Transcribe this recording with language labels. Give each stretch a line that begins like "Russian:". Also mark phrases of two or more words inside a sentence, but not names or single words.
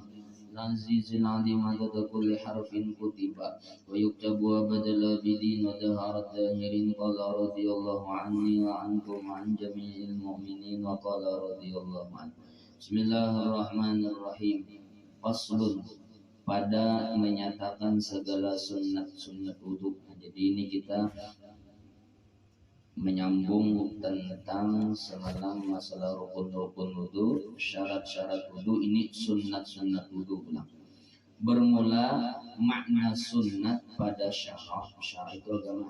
Arabic: العزيز العظيم عدد كل حرف كتب ويكتب وبدل بدين ودهر الداهرين. قال رضي الله عني وعنكم وعن جميع المؤمنين وقال رضي الله عنه. Bismillahirrahmanirrahim. Faslun,
Malay: pada menyatakan segala sunat-sunat wudhu.
Banjar: Jadi ini kita menyambung tentang semalam masalah rukun-rukun wudhu, syarat-syarat wudhu. Ini sunat-sunat wudhu ulang. Bermula makna sunat pada syara', syara' itu agama.